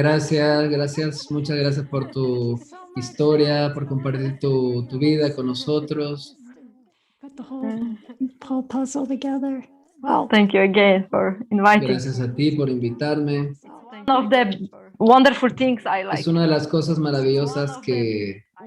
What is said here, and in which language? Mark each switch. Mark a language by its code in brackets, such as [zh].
[es] Gracias, muchas gracias por tu historia, por compartir tu vida con nosotros. [en] Put the whole puzzle together. Well, Thank you again for inviting. [es] Gracias a ti por invitarme. [en] One of the wonderful things I like. [es] Es una de las cosas maravillosas que